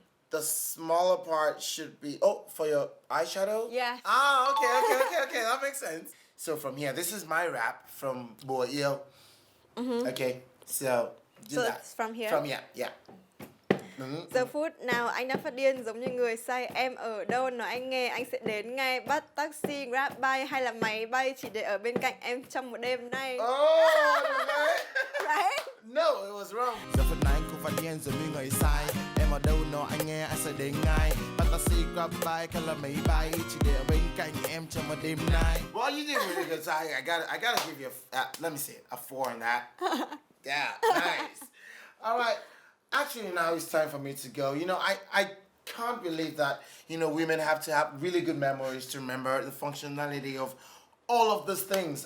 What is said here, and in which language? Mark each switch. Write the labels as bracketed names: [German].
[English] The smaller part should be, for your eyeshadow? Yes. Okay, that makes sense. So from here, this is my wrap from Bùa Yêu. Okay, so do So that. it's from here? From here, yeah. [Vietnamese] Giờ phút nào anh đã phát điên giống như người say. Em ở đâu nói anh nghe, anh sẽ đến ngay. Bắt taxi, grab bike hay là máy bay chỉ để ở bên cạnh em trong một đêm nay. [English] Oh, Right? no, it was wrong. [Vietnamese] Giờ phút này anh không phát điên giống như người sai. Em ở đâu nói anh nghe, anh sẽ đến ngay. Bắt taxi, grab bike hay là máy bay chỉ để ở bên cạnh em trong một đêm nay. [English] Well, you did really good. So I gotta give you let me see it, a 4 on that. Yeah, nice. All right. Actually, now it's time for me to go. I can't believe that, women have to have really good memories to remember the functionality of all of these things.